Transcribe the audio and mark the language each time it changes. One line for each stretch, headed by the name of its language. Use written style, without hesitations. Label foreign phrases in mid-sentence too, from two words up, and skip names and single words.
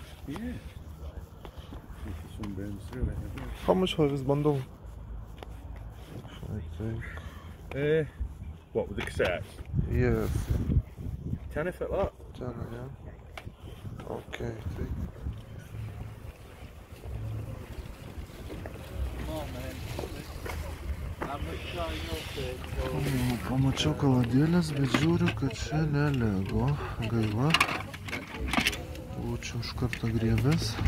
English: Yeah. Some burns through it. How much for this bundle? I think. What, with the cassettes? Yes. Tenner for that? Tenner, yeah. Okay, take.
Lithuanian: Pamačiau kaladėlės, bet žiūriu, kad čia ne Lego. Gaila. Būčiau iš karto griebęs.